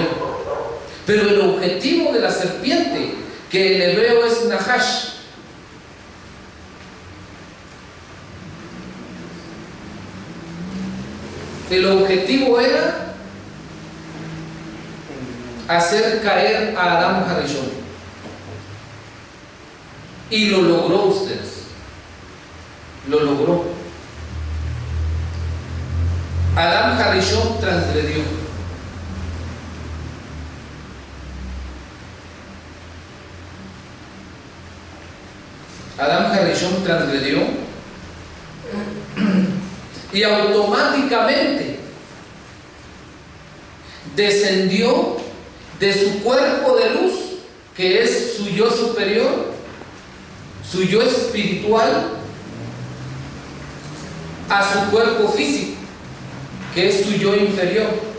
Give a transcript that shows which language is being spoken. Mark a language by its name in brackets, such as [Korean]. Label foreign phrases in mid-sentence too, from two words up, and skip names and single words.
[Spanish] Pero el objetivo de la serpiente, que en hebreo es Nahash, el objetivo era hacer caer a Adam Harishon. Y lo logró, ustedes. Lo logró. Adam Harishon transgredió. Adam Harishon transgredió y automáticamente descendió de su cuerpo de luz, que es su yo superior, su yo espiritual, a su cuerpo físico, que es su yo inferior.